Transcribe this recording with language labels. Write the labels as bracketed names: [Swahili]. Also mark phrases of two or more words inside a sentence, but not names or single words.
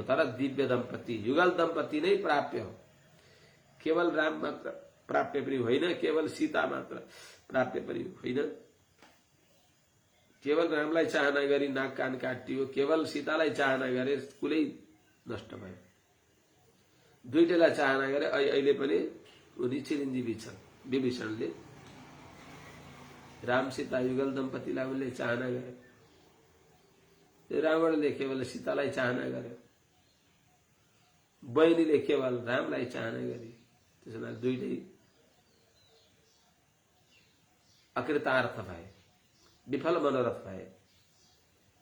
[Nepali] तर दिव्य दम्पति युगल दम्पति नै प्राप्य हो। केवल राम मात्र प्राप्य पनि होइन, केवल सीता मात्र प्राप्य पनि होइन। केवल रामलाई चाहना गरी नाक कान काटियो, केवल सीतालाई चाहना गरे कुलै नष्ट भयो। दुईटैलाई चाहना गरे। अहिले पनि उनी चिरञ्जीवी छन्। विभीषणले राम सीता युगल दम्पतिलाई उनले चाहना गरे, रावणले केवल सीतालाई चाहना गर्यो, बहिनीले केवल रामलाई चाहना गरी। त्यसैले दुईटै अकृतार्थ भए, विफल मनोरथ भए।